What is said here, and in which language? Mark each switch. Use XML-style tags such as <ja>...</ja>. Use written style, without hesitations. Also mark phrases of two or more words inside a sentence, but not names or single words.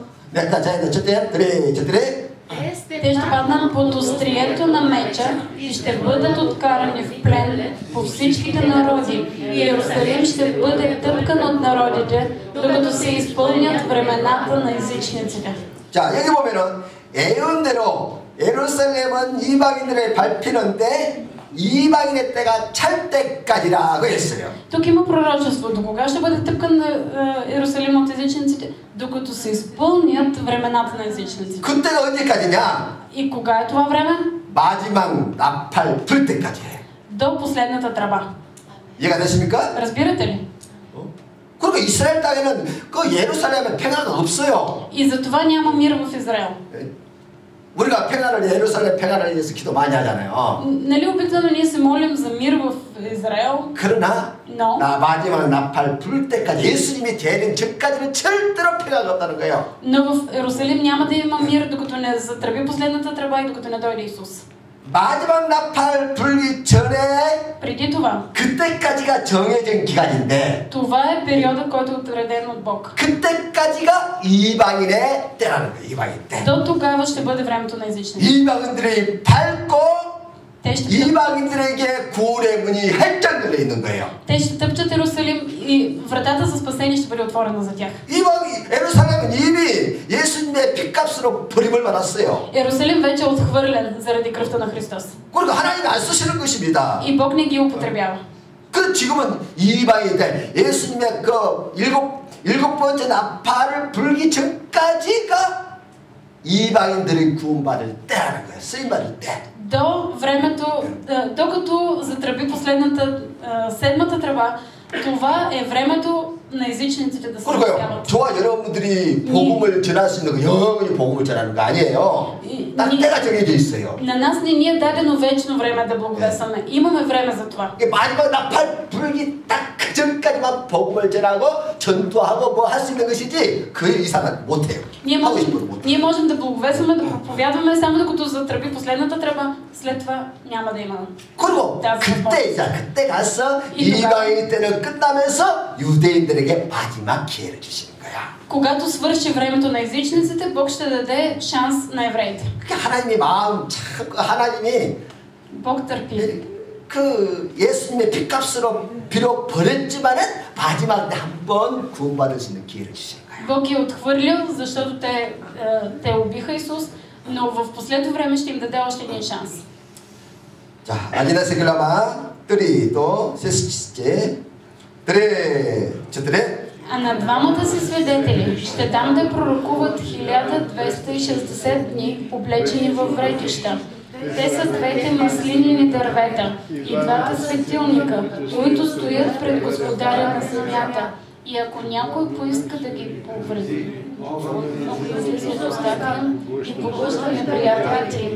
<ko>내가 자기들 쳤대.</ko> <bg>Те ще паднат под острието на меча и ще бъдат откарани в плен по всичките народи. И Иерусалим ще бъде тъпкан от народите, докато се изпълнят времената на езичниците.</bg> <ko>자, 여기 보면은 예언대로 예루살렘은 이방인들의 밟히는데 이방인의 때가 찰 때까지라고 했어요.</ko> <bg>Тук има пророчество. До кога ще бъде тъпкан Иерусалим от езичниците? Докато се изпълнят времената на езичниците.</bg> <ko>그때가 언제까지냐?</ko> <bg>И кога е това време?</bg> <ko>마지막 나팔 불 때까지.</ko> <bg>До последната тръба.</bg> <ko>이해가 되십니까?</ko> <bg>разбирате ли?</bg> <ko>그러니까 이스라엘 땅에는 그 예루살렘에 평화가 없어요.</ko> <bg>И затова няма мир в Израел.</bg> <ko>우리가 평화를 예루살렘 평화를 위해서 기도 많이 하잖아요.</ko> <bg>Нали обикновено ние се молим за мир в Израел?</bg> <ko>그러나 마지막 나팔 불 때까지 예수님이 재림 전까지는 절대로 평화가 없다는 거예요.</ko> <bg>Но в Иерусалим няма да има мир, докато не затръби последната тръба и докато не дойде Исус.</bg> <ko>마지막 나팔 불기 전에</ko> <bg>преди това.</bg> <ko>그때까지가 정해진 기간인데</ko> <bg>Това е периода, който е отреден от Бог.</bg> <ko>그때까지가 이방인의 때라는 거예요. 이방인 때.</ko> <bg>До тогава ще бъде времето на езичните.</bg> <ko>이방인들이 밟고 이방인들에게 구원의 문이 활짝 열려 있는 거예요.</ko> <bg>Те ще тъпчат Иерусалим и вратата за спасение ще бъде отворена за тях.</bg> <ko>예루살렘은 이미 예수님의 핏값으로 버림을 받았어요.</ko> <bg>Иерусалим вече е отхвърлен заради кръвта на Христос.</bg> <ko>그러니까 하나님이 안 쓰시는 것입니다.</ko> <bg>И Бог не ги употребява.</bg> <ko>그 지금은 이방인들 예수님의 그 일곱 번째 나팔을 불기 전까지가 이방인들이 구원받을 때라는 거예요. 쓰임 받을 때.</ko> <bg>До времето, докато затръби последната седмата тръба, това е времето на езичниците да се спасяват.</bg> <ko>저와 여러분들이 복음을 전할 수 있는 거 영원히 복음을 전하는 거 아니에요. 딱 때가 정해져 있어요.</ko> <bg>На нас не ни е дадено вечно време да благовестваме. Имаме време за това.</bg> <ko>마지막 나팔 불기 딱 그 전까지만 복음을 전하고 전도하고 뭐 할 수 있는 것이지 그 이상은 못 해요. 하고 싶어도 못</ko> <bg>Ние можем да благовестваме, да проповядваме, само докато затръби последната тръба, след това няма да има.</bg> <ko>그리고 그때 가서 이방인 때는 끝나면서 유대인들에게 마지막 기회를 주시는 거야.</ko> <bg>Когато свърши времето на езичниците, Бог ще даде шанс на евреите.</bg> <ko>그게 하나님의 마음, 참 하나님이</ko> <bg>Бог търпи.</bg> <ko>그 예수님의 핏값으로 비록 버렸지만은 마지막 때 한 번 구원받을 수 있는 기회를 주시는 거예요.</ko> <bg>Бог ги е отхвърлил, защото те убиха Исус, но в последно време ще им даде още един шанс. 자, 아기나 세글라마 뜰이 또 세스치제 뜰에 А на двамата си свидетели ще дам да пророкуват 1260 дни, облечени във вретища. Те са двете маслинини дървета и двата светилника, които стоят пред Господаря на земята. И ако някой поиска да ги повреди, много излиза от устата им и поглъща неприятелите им.</bg>